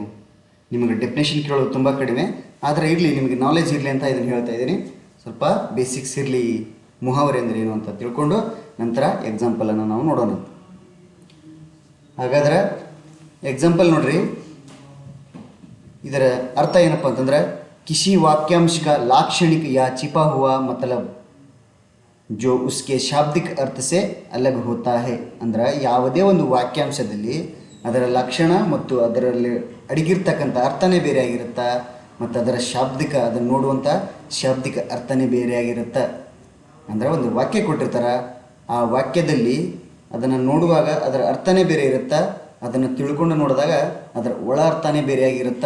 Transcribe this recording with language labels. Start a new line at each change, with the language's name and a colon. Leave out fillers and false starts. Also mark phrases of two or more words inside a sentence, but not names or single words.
Kannada: ನಿಮಗೆ ಡೆಫಿನೇಷನ್ ಕೇಳೋದು ತುಂಬ ಕಡಿಮೆ, ಆದರೆ ಇರಲಿ, ನಿಮಗೆ ನಾಲೆಜ್ ಇರಲಿ ಅಂತ ಇದನ್ನು ಹೇಳ್ತಾ ಇದ್ದೀನಿ. ಸ್ವಲ್ಪ ಬೇಸಿಕ್ಸ್ ಇರಲಿ, ಮುಹಾವರೆ ಅಂದರೆ ಏನು ಅಂತ ತಿಳ್ಕೊಂಡು ನಂತರ ಎಕ್ಸಾಂಪಲನ್ನು ನಾವು ನೋಡೋಣ. ಹಾಗಾದ್ರೆ ಎಕ್ಸಾಂಪಲ್ ನೋಡ್ರಿ, ಇದರ ಅರ್ಥ ಏನಪ್ಪ ಅಂತಂದ್ರೆ,
Hindi: ಕಿಸಿ वाक्यांश का लाक्षणिक या छिपा हुआ मतलब जो उसके शाब्दिक अर्थ से अलग होता है.
Kannada: ಅಂದ್ರೆ ಯಾವುದೇ ಒಂದು ವಾಕ್ಯಾಂಶದಲ್ಲಿ ಅದರ ಲಕ್ಷಣ ಮತ್ತು ಅದರಲ್ಲಿ ಅಡಗಿರ್ತಕ್ಕಂಥ ಅರ್ಥನೇ ಬೇರೆ ಆಗಿರುತ್ತೆ, ಮತ್ತು ಅದರ ಶಾಬ್ದಿಕ, ಅದನ್ನು ನೋಡುವಂಥ ಶಾಬ್ದಿಕ ಅರ್ಥನೇ ಬೇರೆ ಆಗಿರುತ್ತೆ. ಅಂದರೆ ಒಂದು ವಾಕ್ಯ ಕೊಟ್ಟಿರ್ತಾರೆ, ಆ ವಾಕ್ಯದಲ್ಲಿ ಅದನ್ನು ನೋಡುವಾಗ ಅದರ ಅರ್ಥನೇ ಬೇರೆ ಇರುತ್ತೆ, ಅದನ್ನು ತಿಳ್ಕೊಂಡು ನೋಡಿದಾಗ ಅದರ ಒಳ ಅರ್ಥನೇ ಬೇರೆಯಾಗಿರುತ್ತೆ.